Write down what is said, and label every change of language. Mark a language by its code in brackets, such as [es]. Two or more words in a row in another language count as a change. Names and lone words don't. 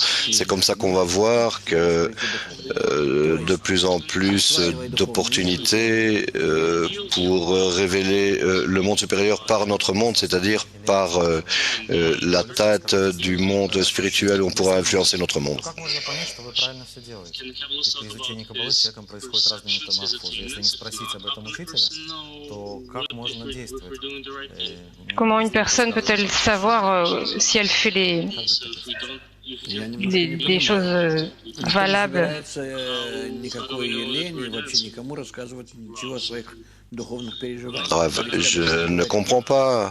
[fr] C'est comme ça qu'on va voir que de plus en plus d'opportunités pour révéler le monde supérieur par notre monde, c'est-à-dire par l'atteinte du monde spirituel, on pourra influencer notre monde. [ru] Правильно все делаете. И при изучении каббалы с человеком происходят разные метаморфозы. Если не спросить об этом учителя, то как можно действовать? [fr] Comment une personne peut-elle savoir si elle fait des choses valables? Je ne comprends pas.